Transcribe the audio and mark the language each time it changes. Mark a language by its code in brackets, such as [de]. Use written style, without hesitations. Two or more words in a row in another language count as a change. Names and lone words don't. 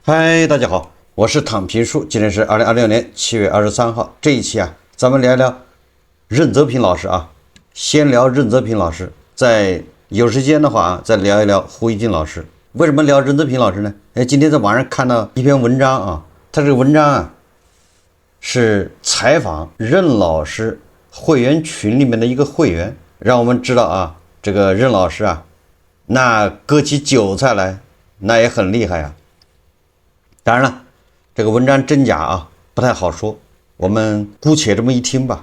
[zh] 嗨，大家好，我是躺平叔，今天是2026年7月23号。这一期咱们聊一聊任泽平老師先聊任泽平老師，在有時間的話再聊一聊胡一金老師。為什麼聊任澤平老師呢？今天在網上看到一篇文章他這個文章是採訪任老師會員群裡面的一個會員，讓我們知道這個任老師那割起韭菜來那也很厲害當然了，這個文章真假不太好說，我們姑且這麼一聽吧。